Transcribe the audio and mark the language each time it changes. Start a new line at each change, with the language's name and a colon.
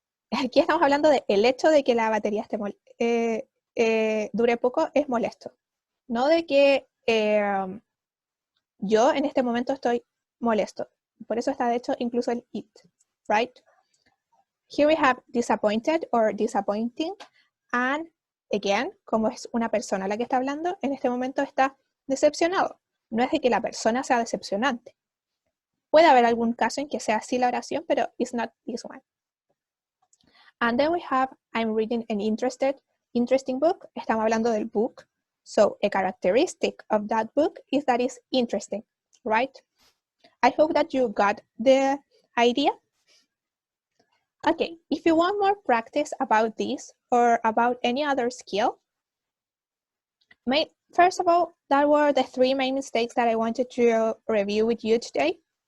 Spanish: Aquí estamos hablando de el hecho de que la batería dure poco es molesto. No de que yo en este momento estoy molesto. Por eso está de hecho incluso el
English: it, right? Here we have disappointed or disappointing. And again,
Spanish: como es una persona la que está hablando, en este momento está decepcionado. No es de que la persona sea decepcionante. Puede haber algún caso en que sea así la oración, pero
English: it's not this one. And then we have, I'm reading an interesting book.
Spanish: Estamos hablando del book.
English: So a characteristic of that book is that it's interesting, right? I hope that you got the idea. Okay, if you want more practice about this or about any other skill, first of all, that were the 3 main mistakes that I wanted to review with you today.